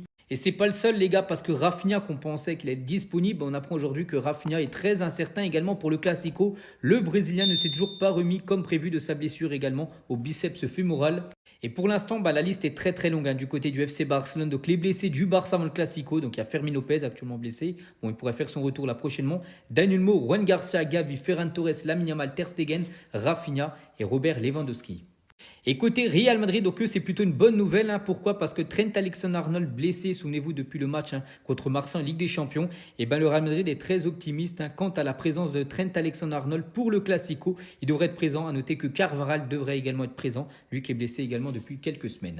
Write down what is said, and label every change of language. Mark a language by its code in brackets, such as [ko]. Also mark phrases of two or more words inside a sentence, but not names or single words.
[fr] Et c'est pas le seul les gars parce que Rafinha qu'on pensait qu'il allait être disponible, on apprend aujourd'hui que Rafinha est très incertain également pour le Classico. Le Brésilien ne s'est toujours pas remis comme prévu de sa blessure également au biceps fémoral. Et pour l'instant, la liste est très longue du côté du FC Barcelone. Donc les blessés du Barça avant le Classico, donc il y a Fermin Lopez actuellement blessé. Bon, il pourrait faire son retour là prochainement. Dani Olmo, Juan Garcia, Gavi, Ferran Torres, Lamine Yamal, Ter Stegen, Rafinha et Robert Lewandowski. Et côté Real Madrid, donc eux, c'est plutôt une bonne nouvelle. Pourquoi? Parce que Trent Alexander-Arnold blessé, souvenez-vous, depuis le match contre Marseille en Ligue des Champions. Et le Real Madrid est très optimiste quant à la présence de Trent Alexander-Arnold pour le Classico. Il devrait être présent. À noter que Carvajal devrait également être présent, lui qui est blessé également depuis quelques semaines.